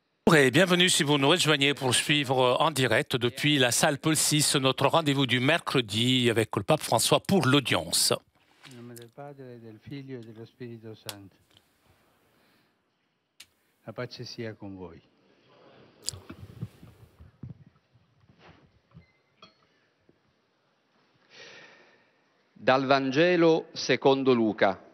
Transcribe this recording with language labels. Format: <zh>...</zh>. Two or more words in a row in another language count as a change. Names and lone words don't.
<fr>Bonjour et bienvenue si vous nous rejoignez pour suivre en direct depuis la salle Paul VI notre rendez-vous du mercredi avec le pape François pour l'audience.</fr> <it>In nome del Padre, del Figlio e dello Spirito Santo. La pace sia con voi. Dal Vangelo secondo Luca.</it>